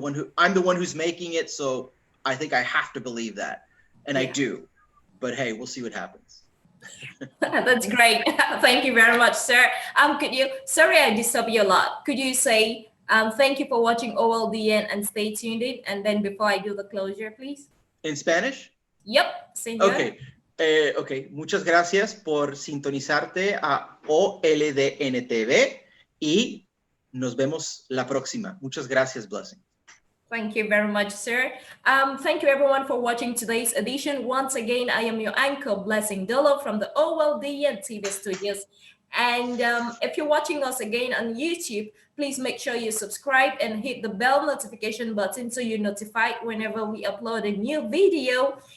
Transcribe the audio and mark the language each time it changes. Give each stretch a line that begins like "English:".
English: But I'm the one who's making it, so I think I have to believe that, and I do. But hey, we'll see what happens. That's great. Thank you very much, sir. Sorry I disturb you a lot. Could you say thank you for watching OLDN and stay tuned in? And then before I do the closure, please. In Spanish? Yep, señor. Okay. Okay.
Spanish: Muchas gracias por sintonizarte a OLDN TV y nos vemos la próxima. Muchas gracias, Blessing.
English: Thank you very much, sir. Thank you everyone for watching today's edition. Once again, I am your anchor, Blessing Dolo from the OLDN TV studios. And if you're watching us again on YouTube, please make sure you subscribe and hit the bell notification button so you're notified whenever we upload a new video.